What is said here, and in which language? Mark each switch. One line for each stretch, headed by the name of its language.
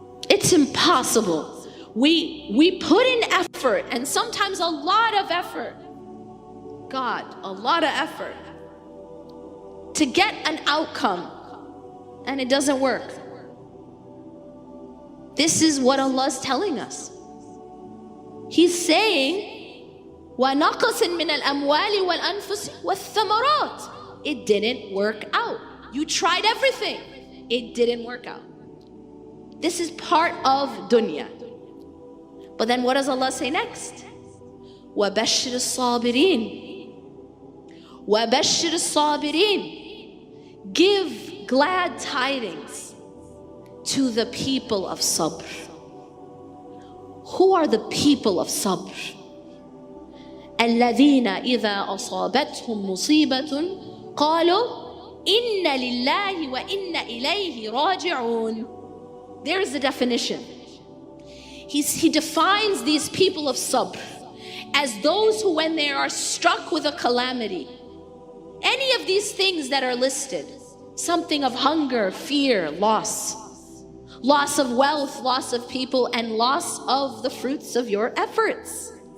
English: It's impossible. We put in effort, and sometimes a lot of effort. God, a lot of effort to get an outcome, and it doesn't work. This is what Allah is telling us. He's saying,
Arabic: وَنَقَصٍ مِنَ الْأَمْوَالِ وَالْأَنفُسِ وَالثَّمَرَاتِ.
English: It didn't work out. You tried everything. It didn't work out. This is part of dunya. But then what does Allah say next?
Arabic: وَبَشِّرِ الصَّابِرِينَ. وَبَشِّرِ الصَّابِرِينَ.
English: Give glad tidings to the people of sabr. Who are the people of sabr?
Arabic: الذين إذا أصابتهم مصيبة قالوا إن لله وإن إليه راجعون.
English: There's the definition. He defines these people of sabr as those who, when they are struck with a calamity, any of these things that are listed, something of hunger, fear, loss of wealth, loss of people, and loss of the fruits of your efforts.